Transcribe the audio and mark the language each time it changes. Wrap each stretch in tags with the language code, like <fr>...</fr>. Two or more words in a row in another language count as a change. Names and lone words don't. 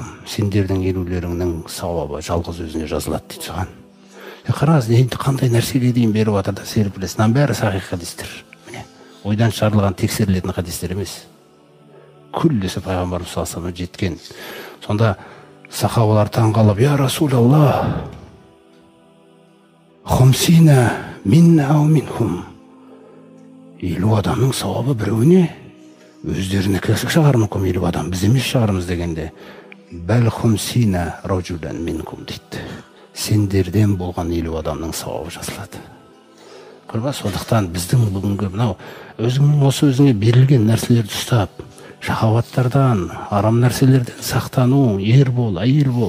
<kk>Сендердің елулеріңнің сауабы жалғыз өзіне жазылады дейді соған. Қараңыз, қандай нәрсеге дейін беріп жатыр да серпіліс. Мынаның бәрі сахих хадистер. Ойдан шығарылған тексерілетін хадистер емес. Күллісі пайғамбарымыз</kk> <ar>صلى الله عليه</ar> <kk>жеткен. Сонда сахабалар таңғалып:</kk> <ar>يا رسول الله خمسين منا أو منهم.</ar> <kk>Елу адамның сауабы біреуіне, өздеріне кәсік шығар мүмкін елу адам, біз емес шығарымыз дегенде,</kk> <ar>بل خمسين رجلا منكم</ar> <kk>дейді. Сендерден болған елу адамның сауабы жазылады. Көрба, сондықтан біздің бүгінгі мынау өзіңнің осы өзіңе берілген нәрселерді ұстап, шахауаттардан, арам нәрселерден сақтану, ер бол, әйел бол.</kk>